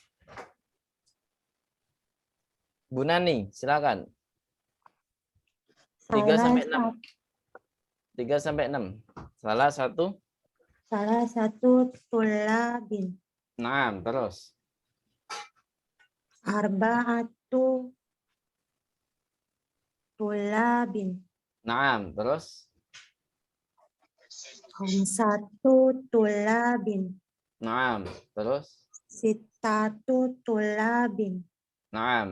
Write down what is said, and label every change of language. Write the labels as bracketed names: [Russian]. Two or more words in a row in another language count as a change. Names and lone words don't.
[Indonesian] Bu Nani, silakan. 3 sampai 6. 3 sampai 6. Salah satu [Arabic] tulabin. [Indonesian] Nah, terus. [Arabic] Arba'atu tulabin. [Indonesian] Nah, terus. [Arabic] Khamsatu tulabin. [Indonesian] Nah, terus. [Arabic] Sittatu tulabin. [Indonesian] Nah.